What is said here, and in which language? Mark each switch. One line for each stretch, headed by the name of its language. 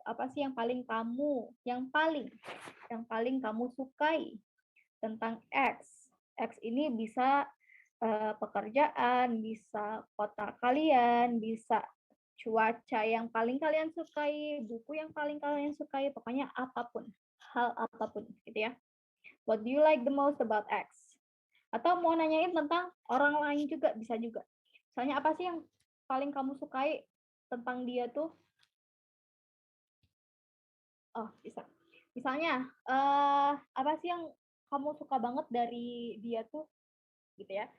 Indonesian: Apa sih yang paling kamu sukai tentang X? X ini bisa pekerjaan, bisa kota kalian, bisa cuaca yang paling kalian sukai, buku yang paling kalian sukai, pokoknya apapun, hal apapun gitu ya.
English: What do you like the most about X?
Indonesian: Atau mau nanyain tentang orang lain juga, bisa juga. Misalnya apa sih yang paling kamu sukai tentang dia tuh? Oh, bisa. Misalnya, apa sih yang kamu suka banget dari dia tuh? Gitu ya.